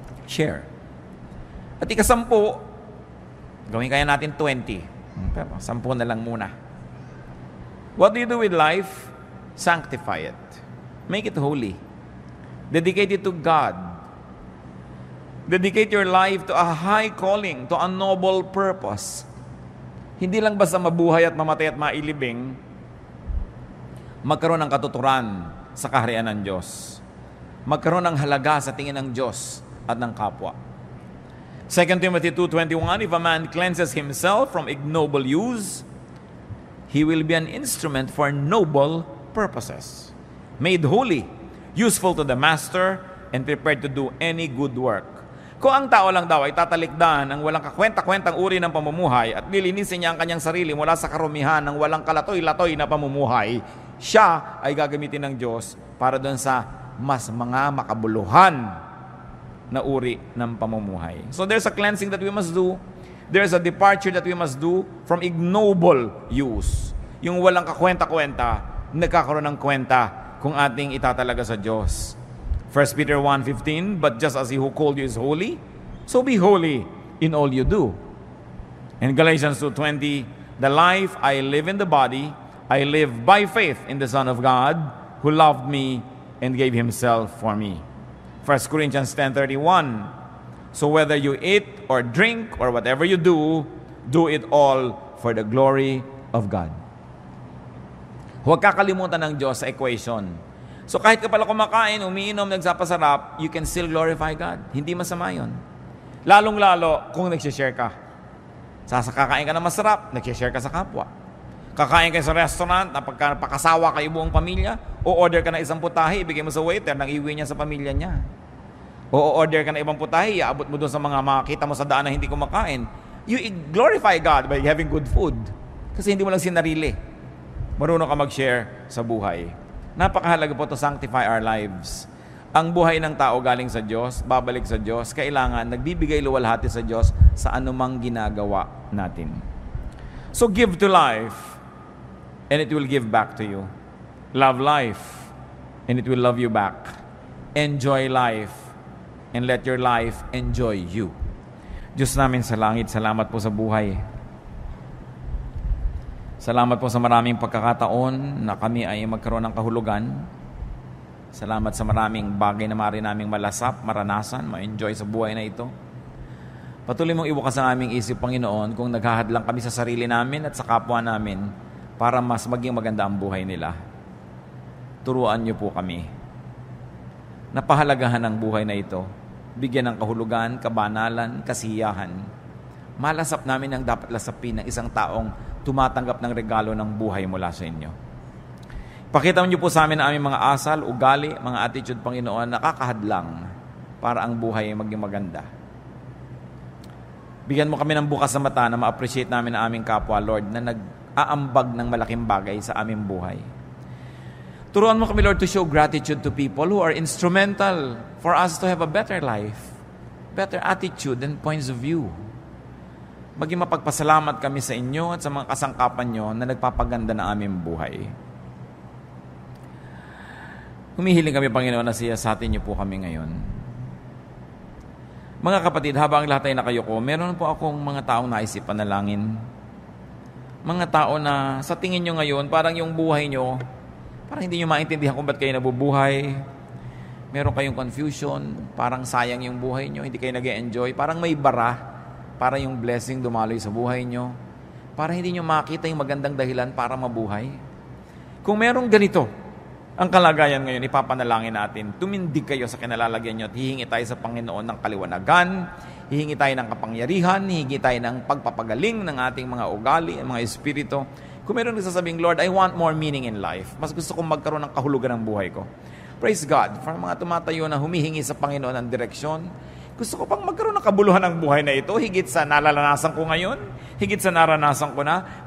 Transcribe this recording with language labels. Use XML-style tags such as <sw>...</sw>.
<tl>Share. At ika-10, gawin kaya natin 20. Pero 10 na lang muna.</tl> <en>What do you do with life? Sanctify it. Make it holy. Dedicate it to God. Dedicate your life to a high calling, to a noble purpose.</en> <tl>Hindi lang basta mabuhay at mamatay at mailibing, magkaroon ng katuturan sa kaharian ng Diyos. Magkaroon ng halaga sa tingin ng Diyos at ng kapwa.</tl> <en>2 Timothy 2:21, if a man cleanses himself from ignoble use, he will be an instrument for noble purposes, made holy, useful to the master, and prepared to do any good work.</en> <tl>Kung ang tao lang daw ay tatalikdan ang walang kakwenta-kwentang uri ng pamumuhay at lilinisin niya ang kanyang sarili mula sa karumihan ng walang kalatoy-latoy na pamumuhay, siya ay gagamitin ng Diyos para doon sa mas mga makabuluhan na uri ng pamumuhay.</tl> <en>So there's a cleansing that we must do. There's a departure that we must do from ignoble use.</en> <tl>Yung walang kakwenta-kwenta, nagkakaroon ng kwenta kung ating itatalaga sa Diyos.</tl> <en>1 Peter 1:15, but just as He who called you is holy, so be holy in all you do. And Galatians 2:20, the life I live in the body, I live by faith in the Son of God, who loved me and gave Himself for me. 1 Corinthians 10:31, so whether you eat or drink or whatever you do it all for the glory of God.</en> <tl>Huwag kakalimutan ng Diyos sa equation. So kahit ka pala kumakain, umiinom, nagsapasarap,</tl> <en>you can still glorify God.</en> <tl>Hindi masama yun. Lalong-lalo kung nagsishare ka. Kakain ka na masarap, nagsishare ka sa kapwa. Kakain ka sa restaurant, napakasawa kayo buong pamilya, o order ka na isang putahe, ibigay mo sa waiter, nang iuwi niya sa pamilya niya. O order ka na ibang putahe, iabot mo doon sa mga makakita mo sa daan na hindi kumakain.</tl> <en>You glorify God by having good food.</en> <tl>Kasi hindi mo lang sinarili. Marunong ka mag-share sa buhay. Napakahalaga po</tl> <en>to sanctify our lives.</en> <tl>Ang buhay ng tao galing sa Diyos, babalik sa Diyos, kailangan nagbibigay luwalhati sa Diyos sa anumang ginagawa natin.</tl> <en>So give to life, and it will give back to you. Love life, and it will love you back. Enjoy life, and let your life enjoy you.</en> <tl>Diyos namin sa langit, salamat po sa buhay. Salamat po sa maraming pagkakataon na kami ay magkaroon ng kahulugan. Salamat sa maraming bagay na maaari naming malasap, maranasan, ma-enjoy sa buhay na ito. Patuloy mong ibukas ang aming isip, Panginoon, kung naghahadlang kami sa sarili namin at sa kapwa namin para mas maging maganda ang buhay nila. Turuan niyo po kami. Napahalagahan ang buhay na ito. Bigyan ng kahulugan, kabanalan, kasiyahan. Malasap namin ang dapat lasapin ng isang taong tumatanggap ng regalo ng buhay mula sa inyo. Pakita niyo po sa amin ang aming mga asal, ugali, mga attitude, Panginoon, nakakahadlang para ang buhay ay maging maganda. Bigyan mo kami ng bukas sa mata na ma-appreciate namin ang aming kapwa, Lord, na nag-aambag ng malaking bagay sa aming buhay. Turuan mo kami,</tl> <en>Lord, to show gratitude to people who are instrumental for us to have a better life, better attitude and points of view.</en> <tl>Maging mapagpasalamat kami sa inyo at sa mga kasangkapan nyo na nagpapaganda ng aming buhay. Humihiling kami, Panginoon, na siyasatin niyo po kami ngayon. Mga kapatid, habang lahat ay nakayuko, meron po akong mga taong naisip panalangin. Mga tao na sa tingin nyo ngayon, parang yung buhay nyo, parang hindi nyo maintindihan kung ba't kayo nabubuhay. Meron kayong confusion, parang sayang yung buhay nyo, hindi kayo nag-enjoy, parang may bara para yung blessing dumaloy sa buhay nyo, para hindi nyo makita yung magandang dahilan para mabuhay. Kung merong ganito, ang kalagayan ngayon, ipapanalangin natin, tumindig kayo sa kinalalagyan nyo at hihingi tayo sa Panginoon ng kaliwanagan, hihingi tayo ng kapangyarihan, hihingi tayo ng pagpapagaling ng ating mga ugali, mga espiritu. Kung meron nagsasabing,</tl> <en>Lord, I want more meaning in life.</en> <tl>Mas gusto kong magkaroon ng kahulugan ng buhay ko.</tl> <en>Praise God for</en> <tl>mga tumatayo na humihingi sa Panginoon ng direksyon. Gusto ko pang magkaroon ng kabuluhan ng buhay na ito, higit sa nalalasan ko ngayon, higit sa naranasan ko na.</tl>